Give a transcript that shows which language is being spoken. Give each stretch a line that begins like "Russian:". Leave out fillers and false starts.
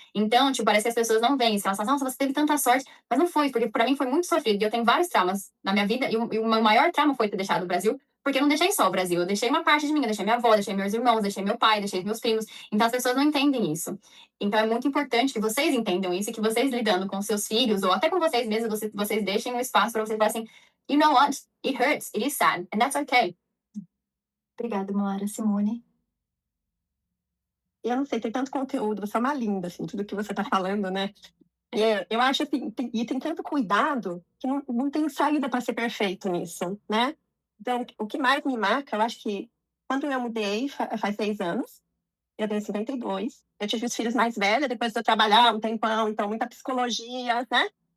Portuguese: Então, tipo, parece que as pessoas não veem isso. Elas falam, nossa, você teve tanta sorte. Mas não foi, porque pra mim foi muito sofrido. E eu tenho vários traumas na minha vida. E o meu maior trauma foi ter deixado o Brasil Porque eu não deixei só o Brasil, eu deixei uma parte de mim, eu deixei minha avó, deixei meus irmãos, deixei meu pai, deixei meus primos. Então as pessoas não entendem isso. Então é muito importante que vocês entendam isso e que vocês lidando com seus filhos, ou até com vocês mesmos, vocês deixem um espaço para vocês falarem assim,
English: you know what? It hurts, it is sad, and that's okay.
Portuguese: Obrigada, Moara. Simone? Eu não sei, tem tanto conteúdo, você é uma linda, assim, tudo que você tá falando, né? Eu acho assim, tem tanto cuidado que não tem saída para ser perfeito nisso, né? Então, o que mais me marca, eu acho que quando eu mudei, faz 6 anos, eu tenho 52, eu tive os filhos mais velhos, depois de eu trabalhar um tempão, então muita psicologia, né?